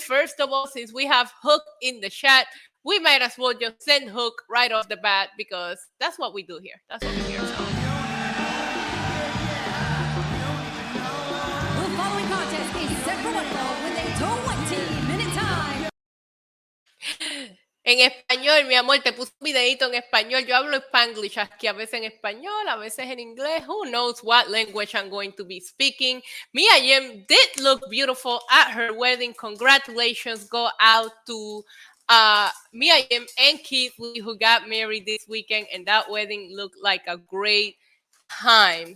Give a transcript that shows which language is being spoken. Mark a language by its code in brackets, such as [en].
[en] First of all, since we have Hook in the chat, we might as well just send Hook right off the bat because that's what we do here. That's what we do here. The following contest is set for one fall with a 20-minute time. [es] En español, mi amor, te puse un videito en español. Yo hablo Spanglish aquí, a veces en español, a veces en inglés. [en] Who knows what language I'm going to be speaking. Mia Yim did look beautiful at her wedding. Congratulations go out to Mia Yim and Keith Lee, who got married this weekend, and that wedding looked like a great time.